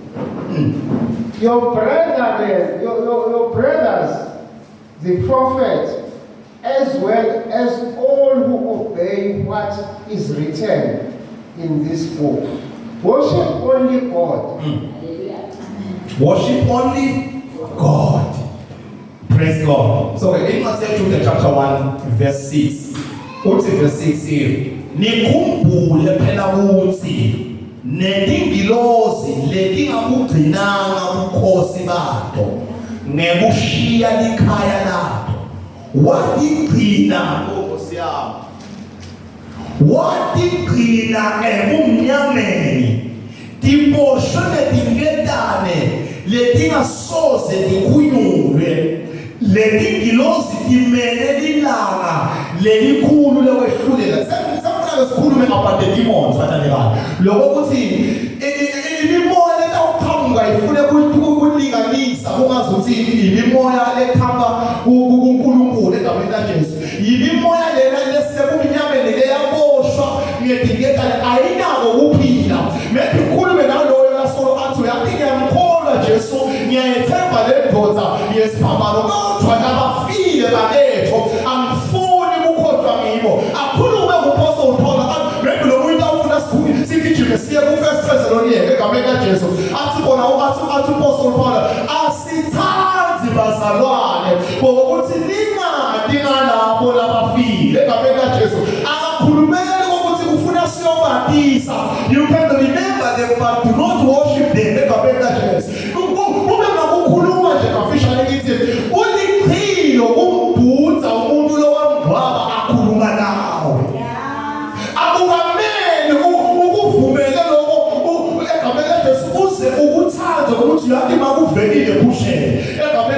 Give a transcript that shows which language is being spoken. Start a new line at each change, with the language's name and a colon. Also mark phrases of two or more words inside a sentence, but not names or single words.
English: Your brothers, the prophet, as well as all who obey what is written in this book, worship only God. Worship only God. Praise God. So in Matthew chapter 1, verse 6. What's in verse 6 here?
Swati: Nikhumbule phela ukuthi netingilosi letingakugcinanga ubukhosi bato ngekushiya likhaya lato watigcina Nkosi yami, watigcina ebumnyameni tiboshwe netingetane letingasoze tikhunyulwe letingilosi timele lilanga lelikhulu lekwehlulela. sikhulume
English: about the demons
Swati: bathandekayo. Lokho ukuthi imimoya letawuqhamuka ifune ukulinganisa kungazuthi imimoya lekhamba kuNkulunkulu egameni laJesu. Imimoya lena lesekumnyameni leyaboshwa ngedingekane ayinako ukuphila. Maybe ukhulume naloyo lasolo athi uyathi ngiyamkholwa Jesu, ngiyayethemba le ndoda yesiphambano kodwa nabafile baketho angifuni ukukhohlwa ngibo. Akhulume kuPaul Paul maybe lo muntu awufuna sigijime siye ku1 Thessalonians egameni laJesu athi bona athi Apostle Paul asithanzi bazalwane ngokuthi ningadinganabo labafile egameni laJesu akakhulumeli ukuthi kufuna siyobaptisa.
English: You can remember them but do not worship them
Swati: egameni laJesu. Kube ngakukhuluma nje kafishane kithi ulichilo kumbhudza umuntu lo wamgcwaba akhuluma nawe. Akukamele ukuvumele lokho egameni laJesu uze ukuthatha ukuthi yathi makuvelile ebusheni egameni